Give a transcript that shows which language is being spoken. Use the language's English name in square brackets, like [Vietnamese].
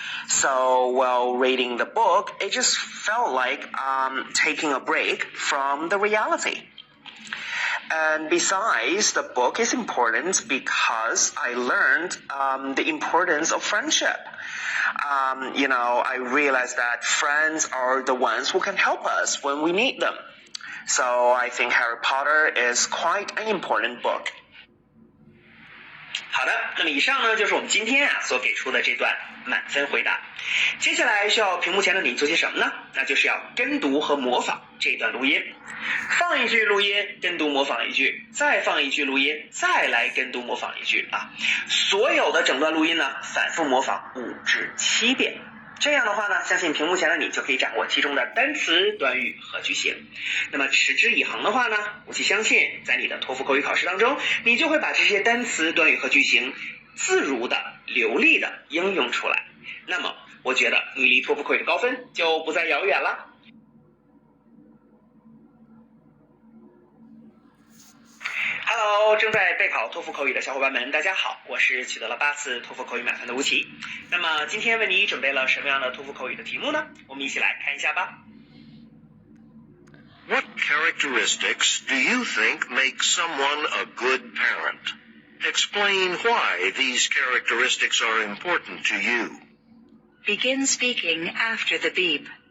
[English] So while reading the book, it just felt like taking a break from the reality.And besides, the book is important because I learned the importance of friendship. I realized that friends are the ones who can help us when we need them. So I think Harry Potter is quite an important book. [Chinese] 好的，那么以上呢就是我们今天所给出的这段满分回答。接下来需要屏幕前的你做些什么呢？那就是要跟读和模仿这段录音。放一句录音，跟读模仿一句，再放一句录音，再来跟读模仿一句啊。所有的整段录音呢，反复模仿5至7遍。这样的话呢，相信屏幕前的你就可以掌握其中的单词、短语和句型。那么持之以恒的话呢，我相信在你的托福口语考试当中，你就会把这些单词、短语和句型自如的、流利的应用出来。那么我觉得你离托福口语的高分就不再遥远了。 Hello， 正在备考托福口语的小伙伴们，大家好，我是取得了8次托福口语满分的吴奇。那么今天为你准备了什么样的托福口语的题目呢？我们一起来看一下吧。 [English] What characteristics do you think make someone a good parent? Explain why these characteristics are important to you. Begin speaking after the beep.